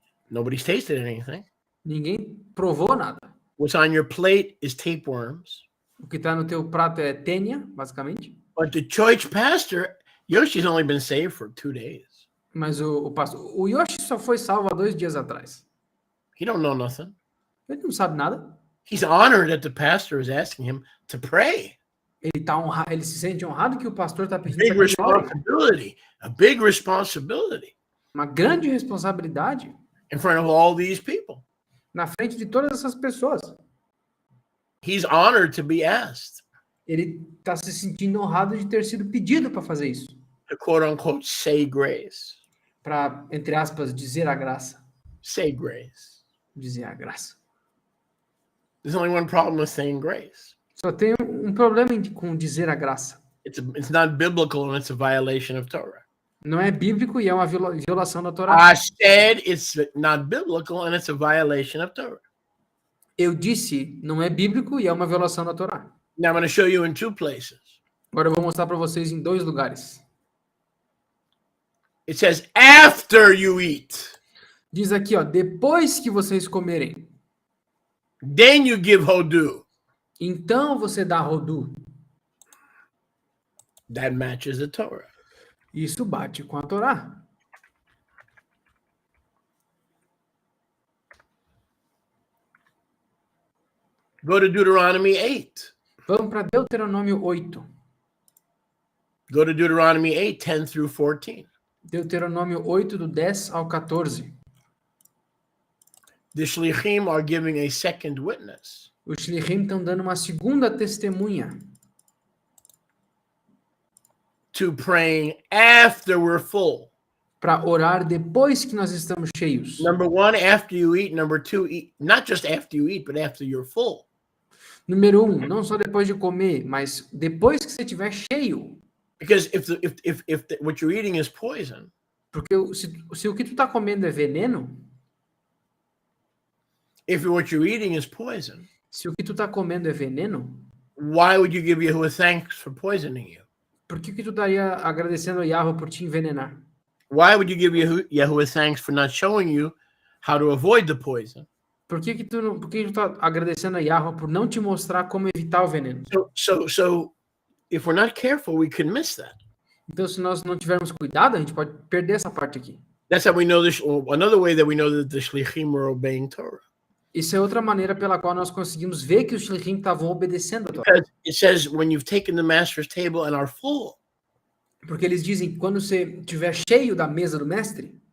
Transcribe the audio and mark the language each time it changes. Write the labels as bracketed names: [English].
[English] Nobody's tasted anything. [Portuguese] Ninguém provou nada. [English] What's on your plate is tapeworms. [Portuguese] O que está no teu prato é tênia, basicamente. [English] But the church pastor, Yoshi's only been saved for 2 days. [Portuguese] Mas o pastor, o Yoshi só foi salvo há 2 dias atrás. [English] He don't know nothing. [Portuguese] Ele não sabe nada. [English] He's honored that the pastor is asking him to pray. [Portuguese] Ele se sente honrado que o pastor está pedindo [English] Big [Portuguese] para que ele ore. [English] responsibility, a big responsibility [Portuguese] Uma grande responsabilidade [English] in front of all these people. [Portuguese] na frente de todas essas pessoas. [English] He's honored to be asked [Portuguese] Ele está se sentindo honrado de ter sido pedido para fazer isso. [English] to quote unquote say grace. [Portuguese] Para, entre aspas, dizer a graça. [English] Say grace. [Portuguese] Dizer a graça. [English] There's only one problem with saying grace. [Portuguese] Só tem um problema com dizer a graça. [English] It's not biblical and it's a violation of Torah. [Portuguese] Não é bíblico e é uma violação da Torá. [English] I said it's not biblical and it's a violation of Torah. [Portuguese] Eu disse, não é bíblico e é uma violação da Torá. [English] Now I'm going to show you in 2 places. [Portuguese] Agora eu vou mostrar para vocês em 2 lugares. [English] It says after you eat, [Portuguese] Diz aqui, ó, depois que vocês comerem, [English] then you give hodu. [Portuguese] então você dá rodu. [English] That matches the Torah. [Portuguese] Isso bate com a Torá. [English] Go to Deuteronomy 8. [Portuguese] Vamos para Deuteronômio 8. [English] Go to Deuteronomy 8, 10 through 14. [Portuguese] Deuteronômio 8, do 10 ao 14. [English] The Shlichim are giving a second witness. [Portuguese] Os Shlichim estão dando uma segunda testemunha [English] to praying after we're full. [Portuguese] Para orar depois que nós estamos cheios. [English] Number one, after you eat. Number two, eat, not just after you eat, but after you're full. [Portuguese] Número 1, não só depois de comer, mas depois que você estiver cheio. [English] Because if what you're eating is poison, [Portuguese] Porque se o que tu tá comendo é veneno, [English] if what you're eating is poison, [Portuguese] se o que tu tá comendo é veneno, [English] why would you give Yahuwah thanks for poisoning you? [Portuguese] por que tu estaria agradecendo a Yahweh por te envenenar? [English] Why would you give Yahuwah thanks for not showing you how to avoid the poison? [Portuguese] Por que tu tá agradecendo a Yahweh por não te mostrar como evitar o veneno? [English] So if we're not careful, we can miss that. [Portuguese] Então, se nós não tivermos cuidado, a gente pode perder essa parte aqui. [English] That's how we know this. Another way that we know that the shlichim are obeying Torah. [Portuguese] Isso é outra maneira pela qual nós conseguimos ver que os shlichim estavam obedecendo a Torá. [English] Because it says when you've taken the master's table and are full. [Portuguese] Porque eles dizem que quando você estiver cheio da mesa do mestre,